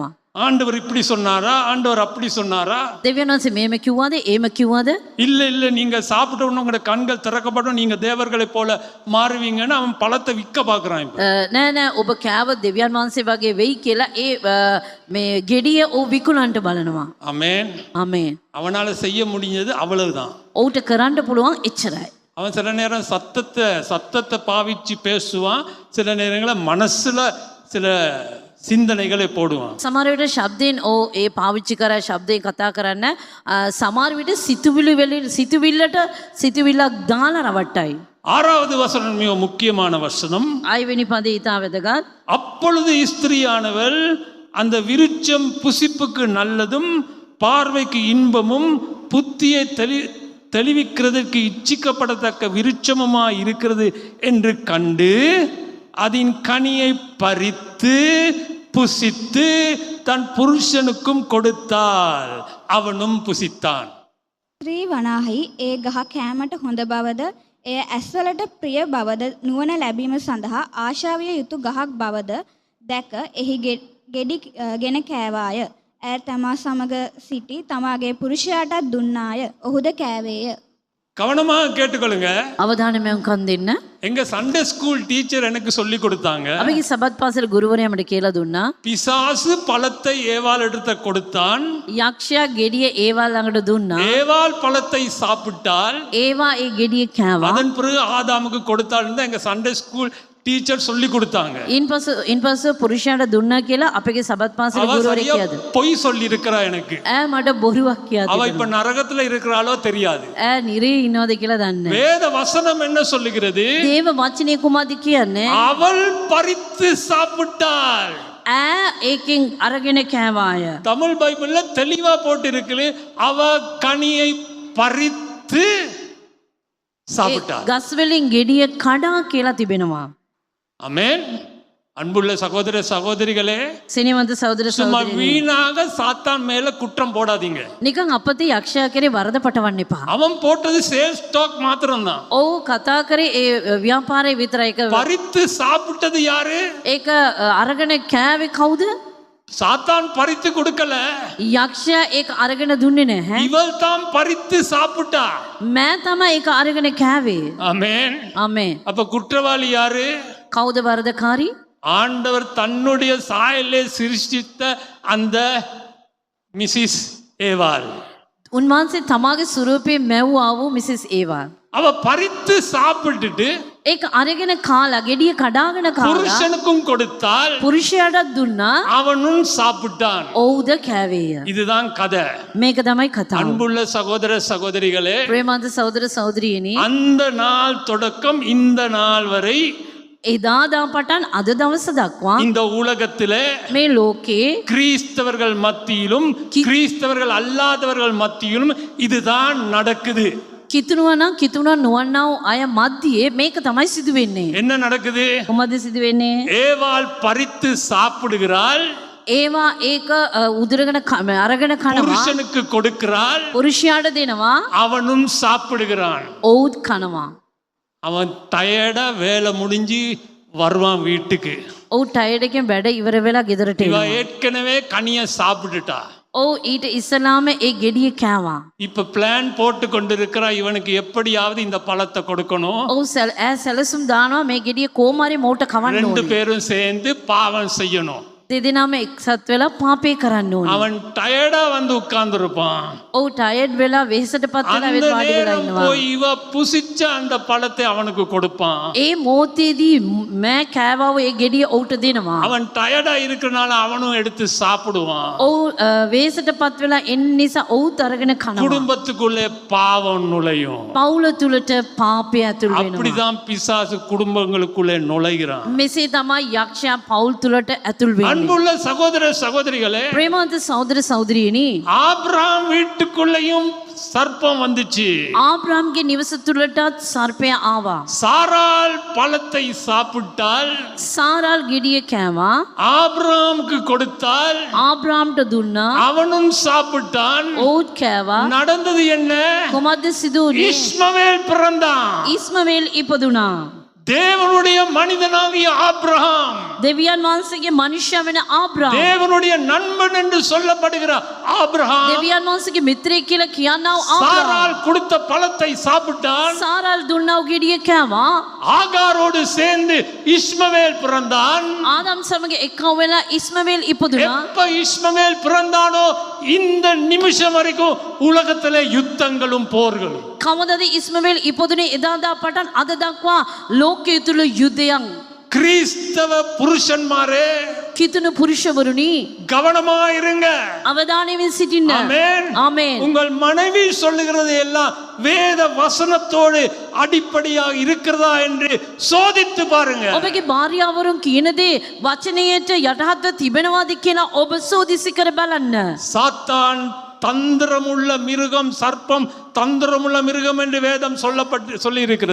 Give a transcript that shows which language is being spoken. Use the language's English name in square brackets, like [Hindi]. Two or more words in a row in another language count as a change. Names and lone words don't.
[Tamil] ஆண்டவர் இப்படி சொன்னாரா, ஆண்டவர் அப்படி சொன்னாரா? [Sinhala] දෙවියන් වහන්සේ මේම කිව්වද ඒම කිව්වද? [Tamil] இல்ல இல்ல, நீங்க சாப்பிட்ட உடனே உங்களோட கண்கள் திறக்கப்படும், நீங்க தேவர்களை போல மாறுவீங்கன்னு அவன் பழத்தை விற்க பாக்குறான். இப்ப [Sinhala] නෑ නෑ ඔබ කෑව දෙවියන් වහන්සේ වගේ වෙයි කියලා මේ ගෙඩිය ඔහු විකුණන්න බලනවා. [Tamil] ஆமென். [Sinhala] ආමේන්. [Tamil] அவனால செய்ய முடிஞ்சது அவ்வளவுதான். [Sinhala] ඔහුට කරන්න පුළුවන් එච්චරයි. [Tamil] அவன் சில நேரம் சத்தத்தை பாவிச்சு பேசுவான், சில நேரங்களில் மனசுல சில சிந்தனைகளை போடுவான். [Sinhala] සමහර විට ශබ්දයෙන් ඔව් ඒ පාවිච්චි කරා ශබ්දයෙන් කතා කරන්න සමහර විට සිතුවිල්ලක් දාලා රවට්ටයි. [Tamil] 6வது வசனம் மிக முக்கியமான வசனம். [Sinhala] 6 වෙනි පදේ ඊට වැදගත්. [Tamil] அப்பொழுது ஸ்திரீயானவள் அந்த விருட்சம் புசிப்புக்கு நல்லதும் பார்வைக்கு இன்பமும் புத்தியை தெளிவிக்கிறதற்கு இச்சிக்கப்படத்தக்க விருட்சமுமாய் இருக்கிறது என்று கண்டு அதன் கனியை பறித்து புசித்து தன் புருஷனுக்கும் கொடுத்தாள், அவனும் புசித்தான். [Sinhala] ස්ත්‍රී වනාහි ඒ ගහ කෑමට හොඳ බවද එය ඇස්වලට ප්‍රිය බවද නුවණ ලැබීම සඳහා ආශාවිය යුතු ගහක් බවද දැක එහි ගෙඩි ගෙන කෑවාය. ඇය තමා සමග සිටි තමාගේ පුරුෂයාටත් දුන්නාය. ඔහුද කෑවේය. [Tamil] கவனமாக கேட்டுக்கொள்ளுங்க. [Sinhala] අවධානයෙන් කන් දෙන්න. [Tamil] எங்க [English] Sunday school teacher [Tamil] எனக்கு சொல்லி கொடுத்தாங்க. [Sinhala] අපගේ සබත් පාසල ගුරුවරයා මට කියලා දුන්නා. [Tamil] பிசாசு பழத்தை ஏவாள் எடுத்து கொடுத்தான். [Sinhala] යක්ෂයා ගෙඩිය ඒවා ළඟට දුන්නා. [Tamil] ஏவாள் பழத்தை சாப்பிட்டால் [Sinhala] ඒවා ඒ ගෙඩිය කෑවා. [Tamil] அதன் பிறகு ஆதாமுக்கு கொடுத்தாள் தான் எங்க [English] Sunday school teacher [Tamil] சொல்லி கொடுத்தாங்க. [Sinhala] ඉන්පසු පුරුෂයාට දුන්නා කියලා අපගේ සබත් පාසල ගුරුවරයා කියද. [Tamil] பொய் சொல்லி இருக்கிறா எனக்கு. [Sinhala] ඈ මට බොරුවක් කියලා [Tamil] அவ இப்ப நரகத்துல இருக்கிறாளோ தெரியாது. [Sinhala] ඈ නිරේ ඉන්නවද කියලා දන්නේ. [Tamil] வேத வசனம் என்ன சொல்லுகிறது? [Sinhala] දේව වචනේ කුමක්ද කියන්නේ? [Tamil] அவள் பறித்து சாப்பிட்டாள். [Sinhala] ඈ ඒකෙන් අරගෙන කෑවාය. [Tamil] தமிழ் பைபிள்ல தெளிவா போட்டு இருக்குது, அவ கனியை பறித்து சாப்பிட்டாள். [Sinhala] ගස් වලින් ගෙඩිය කඩා කියලා තිබෙනවා. [Tamil] ஆமென். அன்புள்ள சகோதர சகோதரிகளே, [Sinhala] සිනවන්ත සහෝදර [Tamil] சும்மா [Sinhala] සහෝදරියනි, [Tamil] வீணாக சாத்தான் மேல குற்றம் போடாதீங்க. [Sinhala] නිකන් අපතේ යක්ෂයා කරේ වරද පටවන්න එපා. [Tamil] அவன் போட்டது [English] sales stock [Tamil] மாத்திரம்தான். [Sinhala] ඔව් කතා කරේ ඒ ව්‍යාපාරේ විතරයි. ඒක [Tamil] பறித்து சாப்பிட்டது யாரு? [Sinhala] ඒක අරගෙන කෑවේ කවුද? [Tamil] சாத்தான் பறித்து கொடுக்கல, [Sinhala] යක්ෂයා ඒක අරගෙන දුන්නේ නැහැ. [Tamil] இவள் தான் பறித்து சாப்பிட்டா. [Sinhala] මෑ තමයි ඒක අරගෙන කෑවේ. [Tamil] ஆமென். [Sinhala] ආමේන්. [Tamil] அப்ப குற்றவாளி யாரு? [Sinhala] කවුද වරදකාරී? [Tamil] ஆண்டவர் தன்னுடைய சாயலே சிருஷ்டித்த அந்த மிசிஸ் ஏவாள். [Sinhala] උන්වහන්සේ තමාගේ ස්වරූපයෙන් මැව්වා වූ මිසස් ඒවා. [Tamil] அவ பறித்து சாப்பிட்டுட்டு [Sinhala] ඒක අරගෙන කාලා ගෙඩිය කඩාගෙන කාලා [Tamil] புருஷனுக்கும் கொடுத்தால், [Sinhala] පුරුෂයාටත් දුන්නා. [Tamil] அவனும் சாப்பிட்டான். [Sinhala] ඔව්ද කෑවේය. [Tamil] இதுதான் கதை. [Sinhala] මේක තමයි කතාව. [Tamil] அன்புள்ள சகோதர சகோதரிகளே, [Sinhala] ප්‍රේමන්ත සහෝදර සහෝදරියනි, [Tamil] அந்த நாள் தொடக்கம் இந்த நாள் வரை [Sinhala] එදාදා පටන් අද දවස දක්වා [Tamil] இந்த உலகத்திலே [Sinhala] මේ ලෝකේ [Tamil] கிறிஸ்தவர்கள் மத்தியிலும் கிறிஸ்தவர்கள் அல்லாதவர்கள் மத்தியிலும் இதுதான் நடக்குது. [Sinhala] කිතුණා නොවන්නා වූ අය මැදියේ මේක තමයි සිදු වෙන්නේ. [Tamil] என்ன நடக்குது? [Sinhala] කොහොමද සිදු වෙන්නේ? [Tamil] ஏவாள் பறித்து சாப்பிடுகிறாள், [Sinhala] ඒවා ඒක උදුරගෙන අරගෙන කනවා. [Tamil] புருஷனுக்கு கொடுக்கிறாள், [Sinhala] පුරුෂයාට දෙනවා. [Tamil] அவனும் சாப்பிடுகிறான். [Sinhala] ඔවුත් කනවා. [Tamil] அவன் டயர்டா வேலை முடிஞ்சு வருவான் வீட்டுக்கு. [Sinhala] ඔව් ටයර්ඩ් එකෙන් වැඩ ඉවර වෙලා ගෙදරට [Tamil] இவ [Sinhala] එනවා. [Tamil] ஏற்கனவே கனியை சாப்பிட்டுட்டா. [Sinhala] ඔව් ඊට ඉස්සලාම ඒ ගෙඩිය කෑවා. [Tamil] இப்ப பிளான் போட்டு கொண்டிருக்கிறா, இவனுக்கு எப்படியாவது இந்த பழத்தை கொடுக்கணும். [Sinhala] ඔව් සැලසුම් දානවා මේ ගෙඩිය කොහොමරි මෝට කවන්න [Tamil] ரெண்டு [Sinhala] ඕනේ. [Tamil] பேரும் சேர்ந்து பாவம் செய்யணும். [Sinhala] දෙදෙනාම එක්සත් වෙලා පාපේ කරන්න ඕනේ. [Tamil] அவன் டயர்டா வந்து உட்கார்ந்து இருப்பான். [Sinhala] ඔව් ටයර්ඩ් වෙලා වෙහෙසටපත් වෙලා [Tamil] அந்த [Sinhala] වාඩි වෙලා [Tamil] நேரம் [Sinhala] ඉන්නවා. [Tamil] போய் இவ புசிச்ச அந்த பழத்தை அவனுக்கு கொடுப்பான். [Sinhala] ඒ මොහොතේදී මෑ කෑවා වූ ඒ ගෙඩිය ඔව්ට දෙනවා. [Tamil] அவன் டயர்டா இருக்கறனால அவனும் எடுத்து சாப்பிடுவான். [Sinhala] ඔව් වෙහෙසටපත් වෙලා එන්න නිසා ඔව්ත් අරගෙන කනවා. [Tamil] குடும்பத்துக்குள்ளே பாவம் நுழையும். [Sinhala] පවුල තුලට පාපය ඇතුල් වෙනවා. [Tamil] அப்படிதான் பிசாசு குடும்பங்களுக்குள்ளே நுழைகிறான். [Sinhala] මෙසේ තමයි යක්ෂයා පවුල් තුලට ඇතුල් වෙන්නේ. [Tamil] அன்புள்ள சகோதர சகோதரிகளே, [Sinhala] ප්‍රේමවන්ත සහෝදර සහෝදරියනි, [Tamil] ஆபிரகாம் வீட்டுக்குள்ளேயும் சர்ப்பம் வந்துச்சு. [Sinhala] ආබ්‍රාම්ගේ නිවස තුළටත් සර්පය ආවා. [Tamil] சாராள் பழத்தை சாப்பிட்டால், [Sinhala] සාරාල් ගෙඩිය කෑවා. [Tamil] ஆபிரகாமுக்கு கொடுத்தால், [Sinhala] ආබ්‍රාම්ට දුන්නා. [Tamil] அவனும் சாப்பிட்டான். [Sinhala] ඔවුත් කෑවා. [Tamil] நடந்தது என்ன? [Sinhala] කොමද්ද සිදු වුණේ? [Tamil] இஸ்மவேல் பிறந்தான். [Sinhala] ඉස්මவேල් ඉපදුනා. [Tamil] தேவனுடைய மனிதனாகிய ஆபிரகாம், [Sinhala] දෙවියන් වහන්සේගේ මනුෂ්‍ය වෙන ආබ්‍රාම්, [Tamil] தேவனுடைய நண்பன் என்று சொல்லப்படுகிற ஆபிரகாம், [Sinhala] දෙවියන් වහන්සේගේ මිත්‍රයෙක් කියලා කියනව ආබ්‍රාම්, [Tamil] சாராள் கொடுத்த பழத்தை சாப்பிட்டான். [Sinhala] සාරාල් දුන්නව ගෙඩිය කෑවා. [Tamil] ஆகாரோடு சேர்ந்து இஸ்மவேல் பிறந்தான். [Sinhala] ආදම් සමග එක්කව වෙලා ඉස්මவேල් ඉපදුනා. [Tamil] எப்ப இஸ்மவேல் பிறந்தானோ இந்த நிமிஷம் வரைக்கும் உலகத்திலே யுத்தங்களும் போர்களும். [Sinhala] කවදද ඉස්මவேල් ඉපදුනේ? එදාදා පටන් අද දක්වා ලෝකයේ තුල යුද්ධයන්. [Tamil] கிறிஸ்தவ புருஷன்மாரே, [Sinhala] කිතුණු පුරුෂවරුනි, [Tamil] கவனமாயிருங்க. [Sinhala] අවධානයෙන් සිටින්න. [Tamil] ஆமென். [Sinhala] ආමේන්. [Tamil] உங்கள் மனைவி சொல்லுகிறது எல்லாம் வேத வசனத்தோடு அடிப்படையாக இருக்கிறதா என்று சோதித்து பாருங்க. [Sinhala] ඔබගේ භාර්යාවරුන් කියන දේ වචනයට යටහත්ව තිබෙනවාද කියලා ඔබ සෝදිසි කර බලන්න. [Tamil] சாத்தான் தந்திரமுள்ள மிருகம், சர்ப்பம் தந்திரமுள்ள மிருகம் என்று வேதம் சொல்லி இருக்கிறது.